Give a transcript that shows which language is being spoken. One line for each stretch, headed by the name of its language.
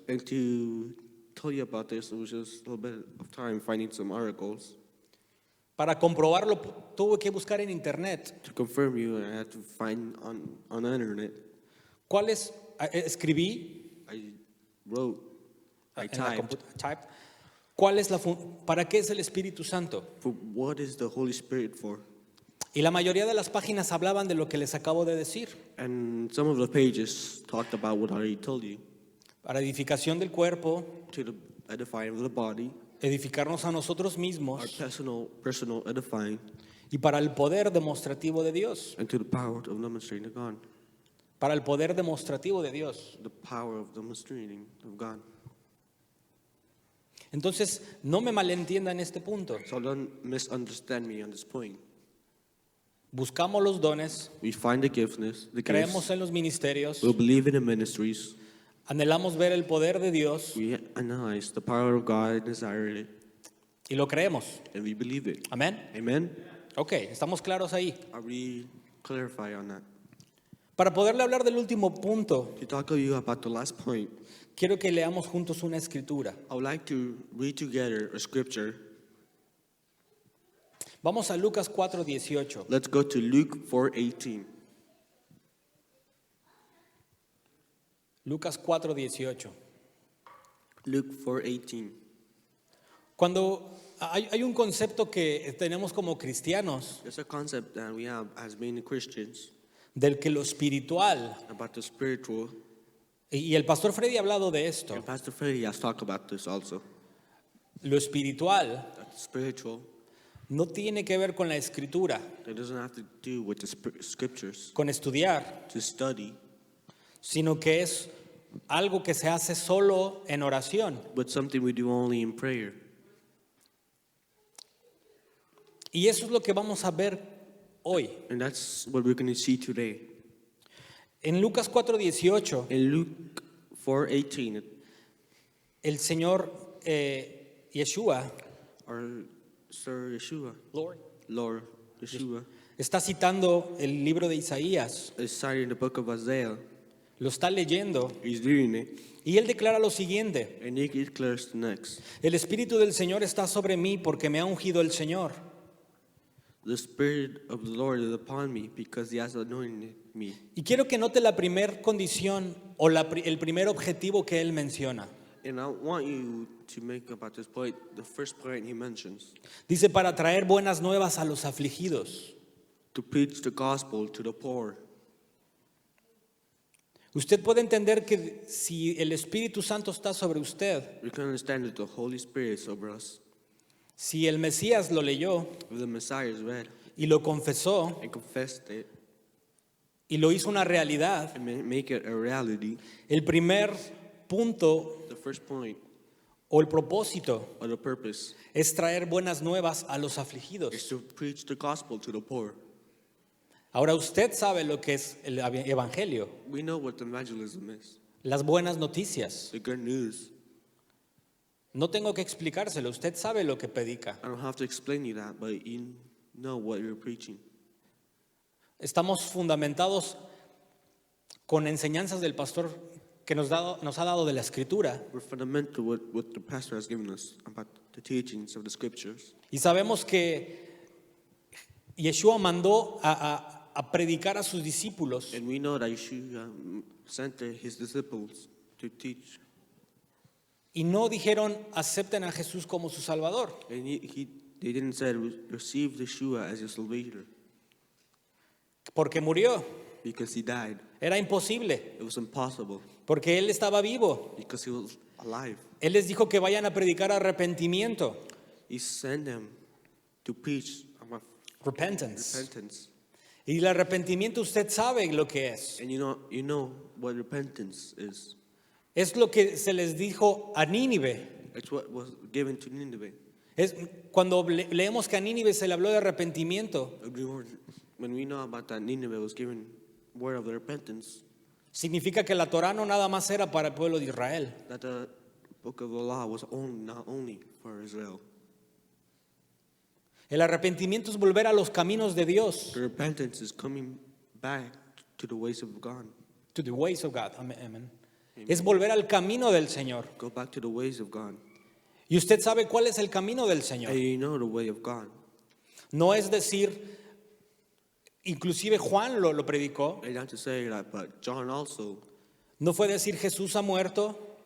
English: And to tell you about this, it was just a little bit of time finding some articles.
Spanish: Para comprobarlo tuve que buscar en internet.
English: To confirm you, I had to find on the internet.
Spanish: ¿Cuáles escribí?
English: I wrote, I
Spanish: en la
English: typed, type.
Spanish: ¿Cuál es para qué es el Espíritu Santo?
English: for what is the Holy Spirit for?
Spanish: Y la mayoría de las páginas hablaban de lo que les acabo de decir.
English: And some of the pages talked about what I already told you.
Spanish: Para edificación del cuerpo,
English: To the edifying of the body,
Spanish: edificarnos a nosotros
English: our
Spanish: mismos
English: personal edifying,
Spanish: y para el poder demostrativo de Dios.
English: and to the power of demonstrating God.
Spanish: Para el poder demostrativo de Dios.
English: The power of demonstrating of God.
Spanish: Entonces, no me malentienda en este punto.
English: So don't misunderstand me on this point.
Spanish: Buscamos los dones,
English: We find the gifts,
Spanish: creemos en los ministerios,
English: we believe in the ministries,
Spanish: anhelamos ver el poder de Dios
English: we analyze the power of God and desire it,
Spanish: y lo creemos.
English: and we believe it.
Spanish: Amén.
English: Amen?
Spanish: Ok, estamos claros ahí.
English: Are we clarify on that?
Spanish: Para poderle hablar del último punto,
English: To talk to you about the last point,
Spanish: quiero que leamos juntos una escritura.
English: I would like to read together a scripture.
Spanish: Vamos a Lucas 4:18.
English: Let's go to Luke 4:18.
Spanish: Lucas 4:18.
English: Luke 4:18.
Spanish: Cuando hay un concepto que tenemos como cristianos,
English: There's a concept that we have as many Christians
Spanish: del que lo espiritual,
English: about the spiritual.
Spanish: y el pastor Freddy ha hablado de esto,
English: And Pastor Freddy has talked about this also.
Spanish: lo espiritual
English: That the spiritual,
Spanish: no tiene que ver con la escritura,
English: it doesn't have to do with the scriptures,
Spanish: con estudiar,
English: to study,
Spanish: sino que es algo que se hace solo en oración.
English: but something we do only in prayer.
Spanish: Y eso es lo que vamos a ver hoy.
English: And that's what we're going to see today.
Spanish: En Lucas 4:18,
English: In Luke 4:18,
Spanish: el Señor Yeshua,
English: our Sir Yeshua, Lord, Lord Yeshua,
Spanish: está citando el libro de Isaías,
English: is citing the book of Isaiah.
Spanish: lo está leyendo
English: He's reading it,
Spanish: y él declara lo siguiente:
English: and he declares the next.
Spanish: el Espíritu del Señor está sobre mí porque me ha ungido el Señor.
English: The Spirit of the Lord is upon me because he has anointed me.
Spanish: Y quiero que note la primer condición o el primer objetivo que él menciona.
English: And I want you to make about this point, the first point he mentions,
Spanish: Dice, para traer buenas nuevas a los afligidos.
English: to preach the gospel to the poor.
Spanish: Usted puede entender que si el Espíritu Santo está sobre usted,
English: We can understand that the Holy Spirit is over us.
Spanish: si el Mesías lo leyó
English: If the Messiah is read
Spanish: y lo confesó
English: and confessed it
Spanish: y lo hizo una realidad,
English: and make it a reality,
Spanish: el primer punto
English: the first point
Spanish: o el propósito
English: or the purpose
Spanish: es traer buenas nuevas a los
English: is
Spanish: afligidos.
English: to preach the gospel to the poor.
Spanish: Ahora usted sabe lo que es el evangelio,
English: We know what evangelism is,
Spanish: las buenas noticias.
English: the good news.
Spanish: No tengo que explicárselo, usted sabe lo que predica.
English: I don't have to explain you that, but you know what you're preaching.
Spanish: Estamos fundamentados con enseñanzas del pastor que nos ha dado de la Escritura.
English: We're fundamental what the pastor has given us about the teachings of the scriptures.
Spanish: Y sabemos que Yeshua mandó a predicar a sus discípulos
English: And we know that Yeshua sent his disciples to teach.
Spanish: y no dijeron acepten a Jesús como su Salvador.
English: And they didn't say, receive Yeshua as your salvador,
Spanish: Porque murió.
English: because he died.
Spanish: Era imposible.
English: It was impossible,
Spanish: Porque Él estaba vivo.
English: because he was alive.
Spanish: Él les dijo que vayan a predicar arrepentimiento.
English: He sent them to preach about Repentance. repentance.
Spanish: Y el arrepentimiento usted sabe lo que es.
English: And you know what repentance is.
Spanish: Es lo que se les dijo a Nínive.
English: It's what was given to Nineveh.
Spanish: Es, cuando leemos que a Nínive se le habló de arrepentimiento,
English: When we know about that, Nineveh was given word of the repentance,
Spanish: significa que la Torá no nada más era para el pueblo de Israel.
English: that the book of the law was not only for Israel.
Spanish: El arrepentimiento es volver a los caminos de Dios.
English: The repentance is coming back to the ways of God. To the ways of God. Amen.
Spanish: Es volver al camino del Señor.
English: Go back to the ways of God.
Spanish: Y usted sabe cuál es el camino del Señor.
English: And you know the way of God.
Spanish: No es decir, inclusive Juan lo predicó,
English: And not to say that, but John also,
Spanish: no fue decir Jesús ha muerto,